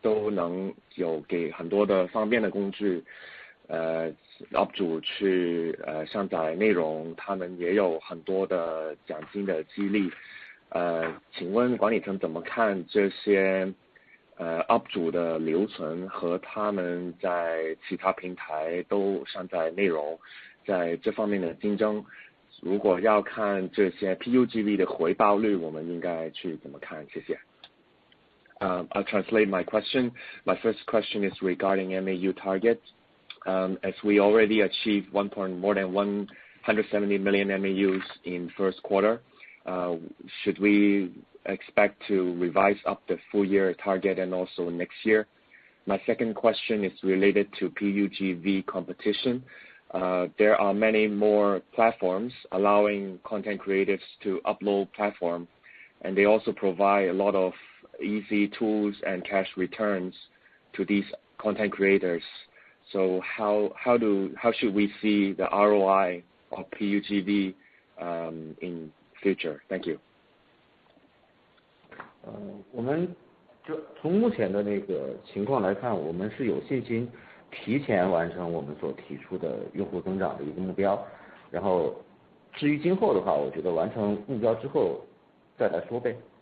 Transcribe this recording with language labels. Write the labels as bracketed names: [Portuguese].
[Chinese] 能有给很多的方便的工具，UP 主去上载内容，他们也有很多的奖金的激励，请问管理层怎么看这些UP 主的留存和他们在其他平台都上载内容，在这方面的竞争，如果要看这些 PUGV 的回报率，我们应该去怎么看？谢谢。 [English] I'll translate my question. My first question is regarding MAU target. As we already achieved more than 170 million MAUs in first quarter, should we expect to revise up the full year target and also next year? My second question is related to PUGV competition. There are many more platforms allowing content creators to upload platform, and they also provide a lot of easy tools and cash returns to these content creators. So how should we see the ROI of PUGV in future? Thank you. [Chinese] 我们就从目前的那个情况来看，我们是有信心提前完成我们所提出的用户增长的一个目标。然后至于今后的话，我觉得完成目标之后再来说呗。